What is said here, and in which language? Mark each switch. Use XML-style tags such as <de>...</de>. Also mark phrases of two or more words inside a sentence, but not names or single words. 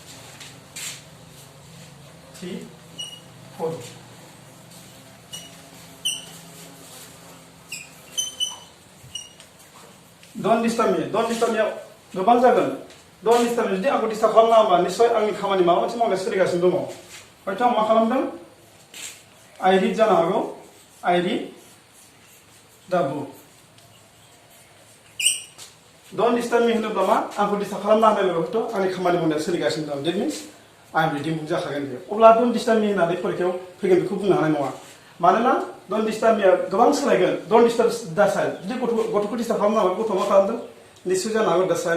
<brx>3 4</brx> <en>don't disturb me</en> <brx>गोबां जागोन</brx> <en>don't disturb me</en> <brx>जुदि आंखौ डिस्टार्ब खालामनाङा होमबा निश्चय आंनि खामानि माबा मोनसे मावनाय सोलिगासिनो दङ हयथ' आं मा खालामदों</brx> <en>I read</en> <brx>जानो हागौ</brx> <en>I read the book don't disturb me</en> <brx>होनोब्ला मा आंखौ डिस्टार्ब खालामना होनाय लोगोथ' आंनि खामानि मावनाया सोलिगासिनो दं</brx> <en>that means I am reading book</en> <brx>जाखागोन बेयो अब्ला</brx> <en>don't disturb me</en> <brx>होननानै फरिखायाव फैगोन बेखौ बुंनो हानाय नङा मानोना</brx> <en>don't disturb me</en> <brx>गोबां सोलायगोन</brx> <en>don't disturb the child</en> <brx>जुदि गथ'खौ डिस्टार्ब खालामनांगौ गथ'आ मा खालामदों निश्चय जानो हागौ</brx> <en>the child</en>